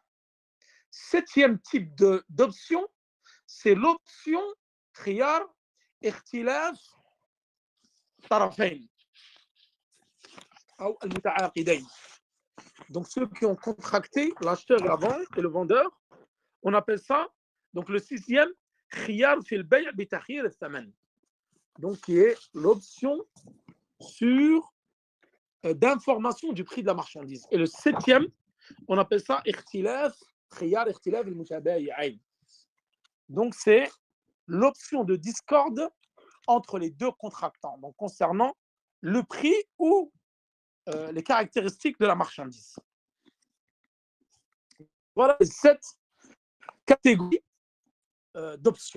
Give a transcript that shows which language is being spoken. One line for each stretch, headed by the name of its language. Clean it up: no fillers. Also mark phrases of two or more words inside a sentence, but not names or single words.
French: 7e type d'option, c'est l'option
Arabic: خيار، اختلاف، طرفين,
French: ou al-muta'aqidain. Donc, ceux qui ont contracté, l'acheteur et le vendeur, on appelle ça, donc le 6e,
Arabic: خيار في البيع بتأخير الثمن.
French: Donc, qui est l'option sur d'information du prix de la marchandise. Et le 7e, on appelle ça
Arabic: اختلاف، خيار اختلاف المتبايعين.
French: Donc, c'est l'option de discorde entre les deux contractants, donc concernant le prix ou les caractéristiques de la marchandise. Voilà les 7 catégories d'options.